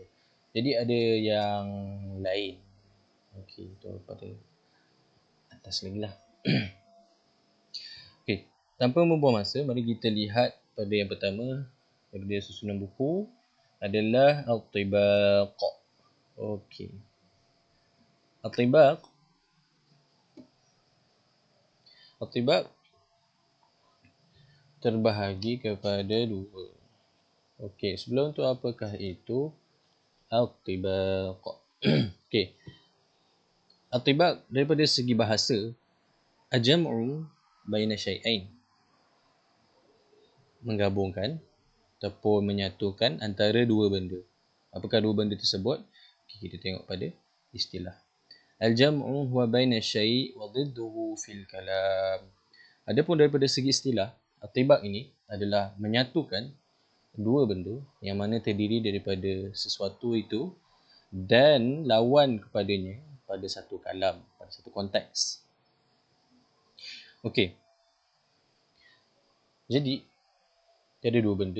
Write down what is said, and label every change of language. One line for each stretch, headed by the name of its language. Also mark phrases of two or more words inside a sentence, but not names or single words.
Malay: Jadi ada yang lain. Okey, itu pada atas lagi lah. Okey, tanpa membuang masa, mari kita lihat pada yang pertama daripada susunan buku adalah al-tibaq. Okey. Al-tibaq. Al-tibaq terbahagi kepada dua. Okey, sebelum tu apakah itu al-tibaq? Okey. At-tibaq daripada segi bahasa,
Arabic: الجمع بين شيئين,
Malay: menggabungkan ataupun menyatukan antara dua benda. Apakah dua benda tersebut? Okay, kita tengok pada istilah.
Arabic: الجمع هو بين شيء وضده في الكلام.
Malay: Adapun daripada segi istilah, at-tibaq ini adalah menyatukan dua benda yang mana terdiri daripada sesuatu itu dan lawan kepadanya pada satu kalam, pada satu konteks. Okey. Jadi, ada dua benda.